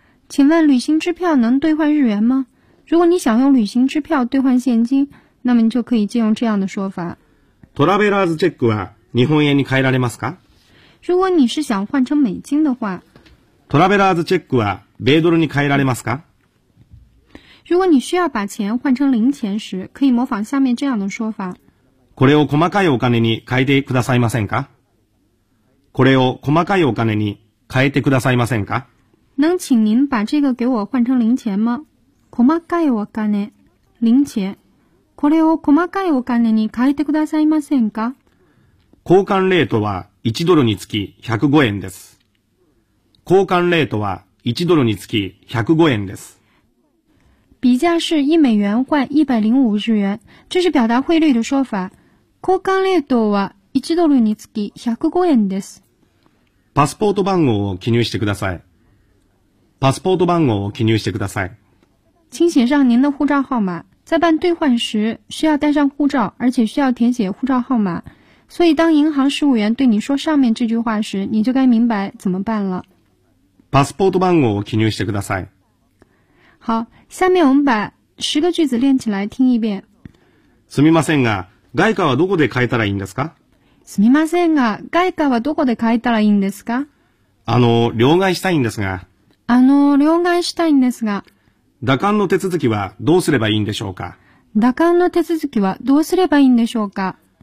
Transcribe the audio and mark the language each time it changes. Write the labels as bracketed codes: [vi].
[zh] 请问旅行支票能兑换日元吗？如果你想用旅行支票兑换现金，那么你就可以借用这样的说法。 [ja] トラベラーズチェックは日本円に変えられますか？ [zh] 如果你是想换成美金的话， [ja] トラベラーズチェックは米ドルに変えられますか？ [zh] 如果你需要把钱换成零钱时，可以模仿下面这样的说法。 [ja] これを細かいお金に変えてくださいませんか？これを細かいお金に変えてくださいませんか？ [zh] 能请您把这个给我换成零钱吗？ [ja] 細かいお金、零钱。これを細かいお金に変えてくださいませんか？交換レートは1ドルにつき105円です。交換レートは1ドルにつき105円です。 [zh] 比价是1美元换105日元。这是表达汇率的说法。 [ja] 交換レートは1ドルにつき105円です。パスポート番号を記入してください。パスポート番号を記入してください。 [zh] 请写上您的护照号码。在办兑换时需要带上护照，而且需要填写护照号码。所以当银行事务员对你说上面这句话时，你就该明白怎么办了。 [ja] パスポート番号を記入してください。 [zh] 好，下面我们把十个句子练起来听一遍。 [ja] すみませんが、外貨はどこで買えたらいいんですか？すみませんが、外貨はどこで買えたらいいんですか？両替したいんですが。両替したいんですが。打艦の手続きはどうすればいいんでしょうか？打艦の手続きはどうすればいいんでしょうか？